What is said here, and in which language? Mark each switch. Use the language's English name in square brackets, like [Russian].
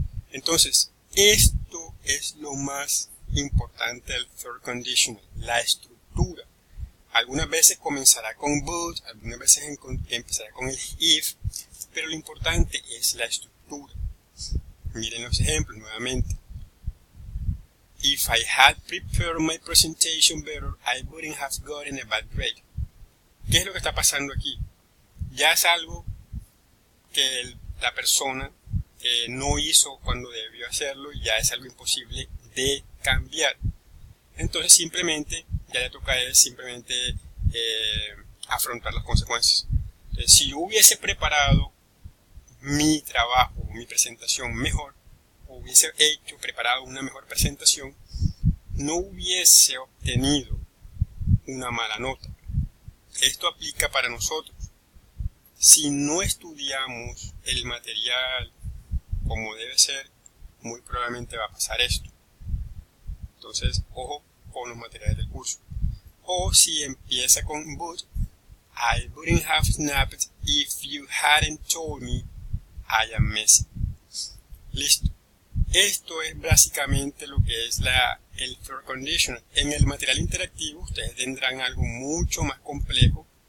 [Spanish] Entonces, esto es lo más importante del third conditional, la estructura. Algunas veces comenzará con would, algunas veces empezará con el if, pero lo importante es la estructura. Miren los ejemplos nuevamente. [English] If I had prepared my presentation better, I wouldn't have gotten a bad grade. [Spanish] ¿Qué es lo que está pasando aquí? Ya es algo que la persona no hizo cuando debió hacerlo y ya es algo imposible de cambiar. Entonces simplemente ya le toca a él simplemente afrontar las consecuencias. Entonces, si yo hubiese preparado mi trabajo, mi presentación mejor, o hubiese preparado una mejor presentación, no hubiese obtenido una mala nota. Esto aplica para nosotros. Si no estudiamos el material como debe ser, muy probablemente va a pasar esto. Entonces, ojo con los materiales del curso. O si empieza con but, [English] I wouldn't have snapped if you hadn't told me I am messy. [Spanish] Listo. Esto es básicamente lo que es el for conditional. En el material interactivo ustedes tendrán algo mucho más complejo.